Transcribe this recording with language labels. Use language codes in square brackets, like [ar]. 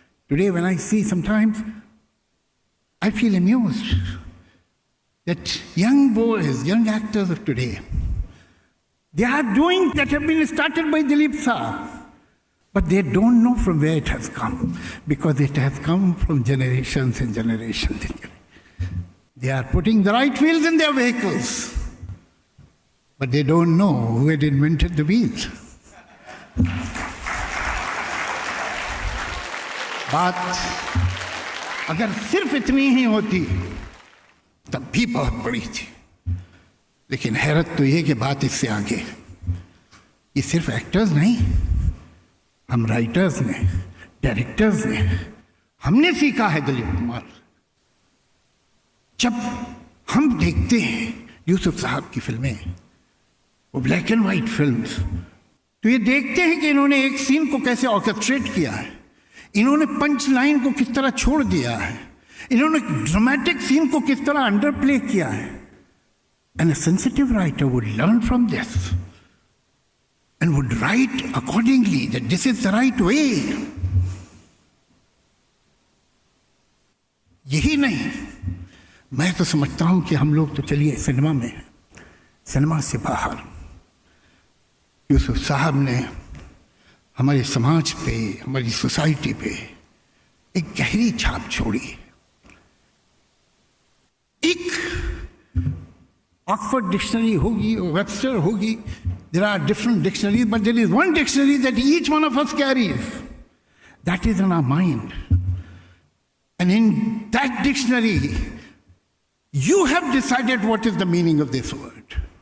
[en] Today, when I see sometimes, I feel amused that young boys, young actors of today, they are doing that have been started by Dilip Saab, but they don't know from where it has come, because it has come from generations and generations. They are putting the right wheels in their vehicles, but they don't know who had invented the wheels. [hi] बात अगर सिर्फ इतनी ही होती तब भी बहुत बड़ी थी, लेकिन हैरत तो ये कि बात इससे आगे, ये सिर्फ एक्टर्स नहीं, हम राइटर्स ने, डायरेक्टर्स ने, हमने सीखा है दिलीप कुमार। जब हम देखते हैं यूसुफ साहब की फिल्में, वो ब्लैक एंड वाइट फिल्म्स, तो ये देखते हैं कि इन्होंने एक सीन को कैसे ऑर्केस्ट्रेट किया है, इन्होंने पंच लाइन को किस तरह छोड़ दिया है, इन्होंने ड्रामेटिक सीन को किस तरह अंडर प्ले किया है. [en] And a sensitive writer would learn from this and would write accordingly that this is the right way. [hi] यही नहीं, मैं तो समझता हूं कि हम लोग तो चलिए सिनेमा में, सिनेमा से बाहर यूसुफ साहब ने हमारे समाज पे, हमारी सोसाइटी पे एक गहरी छाप छोड़ी. एक ऑक्सफोर्ड डिक्शनरी होगी, वेबस्टर होगी, [en] there are different dictionaries, but there is one dictionary that each one of us carries. That is in our mind. And in that dictionary, you have decided what is the meaning of this word.